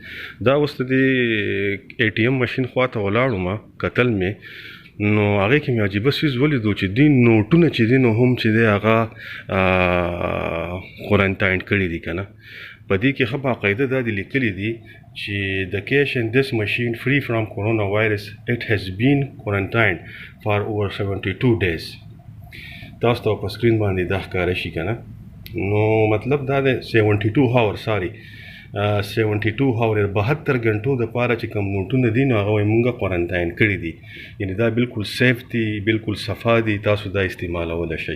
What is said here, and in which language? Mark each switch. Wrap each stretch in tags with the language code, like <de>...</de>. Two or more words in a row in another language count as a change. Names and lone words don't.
<ps>دا اوس د</ps> <en>ATM machine</en> <ps>خواته ولاړم، کتل مې نو هغې کې مې عجیبه څیز ولیدو چې دوی نوټونه چې دي نو هم چې دی هغه کورنټاین کړي دي که نه. په دې کې ښه باقاعده دا دې لیکلي دي چې</ps> <en>the cash in this machine free from coronavirus it has been quarantined for over 72 days.</en> <ps>تاسو ته په سکرین باندې دا ښکاره شي که نه. نو مطلب دا دی</ps> <en>72 hours 72 hours</en> <ps>72 غنټو د پاره چې کوم نوټونه دي نو هغه وایي مونږه کورنټاین کړي دي، یعنې دا بالکل سیف دي، بالکل صفا دي، تاسو دا استعمالولی شئ.</ps>